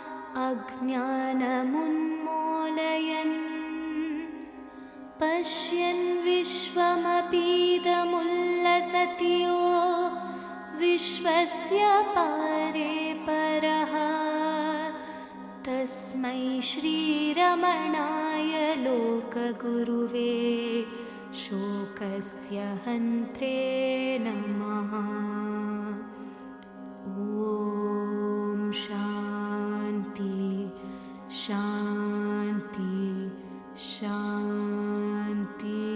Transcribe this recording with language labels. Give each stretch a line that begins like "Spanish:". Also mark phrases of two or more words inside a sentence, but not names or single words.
Sanskrit: ಅಜ್ಞಾನಮುನ್ಮೂಲಯನ್ ಪಶ್ಯನ್ ವಿಶ್ವಮಪೀದಮುಲ್ಲಸತಿ ಯೋ ವಿಶ್ವಸ್ಯ ಪಾರೇ ಪರಃ ತಸ್ಮೈ ಶ್ರೀರಮಣಾಯ ಲೋಕಗುರುವೇ ಶೋಕಸ್ಯ ಹಂತ್ರೇ ನಮಃ. ಓಂ ಶಾಂತಿ ಶಾಂತಿ ಶಾಂತಿ.